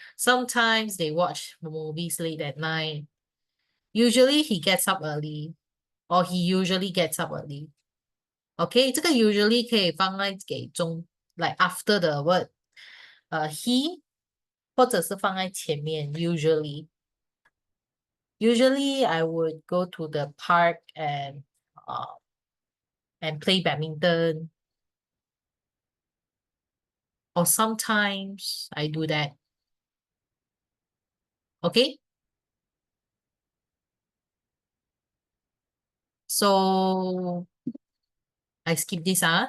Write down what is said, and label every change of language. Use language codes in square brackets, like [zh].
[en] Sometimes they watch movies late at night. Usually he gets up early, or he usually gets up early. [zh] OK，这个 usually 可以放在给中， [en] like after the word，he， [zh] 或者是放在前面 usually。 [en] Usually I would go to the park and play badminton, or sometimes I do that. Okay, so I skip this.